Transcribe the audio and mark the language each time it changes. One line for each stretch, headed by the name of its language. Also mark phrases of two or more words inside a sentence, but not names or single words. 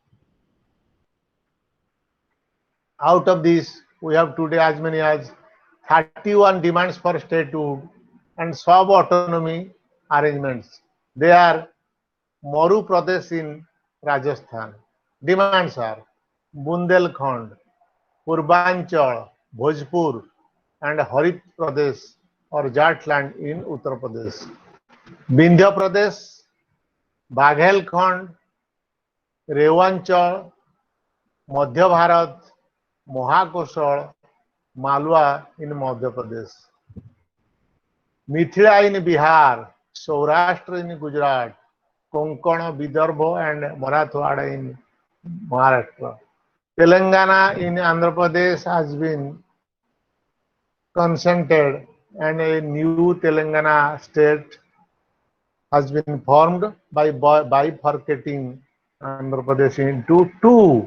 English: Out of these, we have today as many as 31 demands for statehood and sub-autonomy arrangements. They are Maru Pradesh in Rajasthan. Demands are Bundelkhand, Purbanchal, Bhojpur, and Harit Pradesh or Jharkhand in Uttar Pradesh. Vindhya Pradesh, Baghelkhand, Rewanchal, Madhya Bharat, Mahakoshal, Malwa in Madhya Pradesh. Mithila in Bihar, Saurashtra in Gujarat, Konkana, Vidarbha and Marathwada in Maharashtra. Telangana in Andhra Pradesh has been consented and a new Telangana state has been formed by bifurcating Andhra Pradesh into two.